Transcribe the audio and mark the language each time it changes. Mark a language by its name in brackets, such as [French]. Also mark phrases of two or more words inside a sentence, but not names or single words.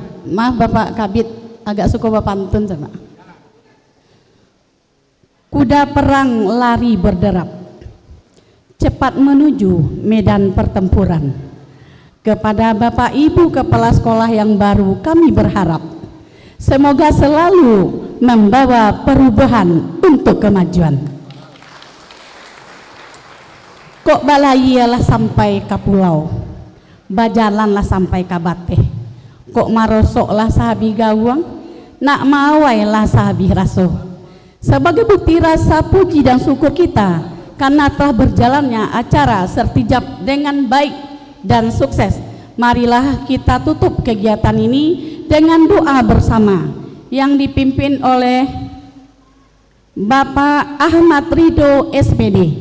[Indonesian] Maaf Bapak Kabid, agak suka bawa pantun coba. Kuda perang lari berderap, cepat menuju medan pertempuran. Kepada Bapak Ibu kepala sekolah yang baru kami berharap, semoga selalu membawa perubahan untuk kemajuan. [Minangkabau] Kok balayalah sampai ke pulau, bajalanlah sampai ke bateh. Kok marosoklah sahabi gawang, nak mawailah sahabi raso. [Indonesian] Sebagai bukti rasa puji dan syukur kita karena telah berjalannya acara sertijab dengan baik dan sukses, marilah kita tutup kegiatan ini dengan doa bersama yang dipimpin oleh Bapak Ahmad Ridho SPD.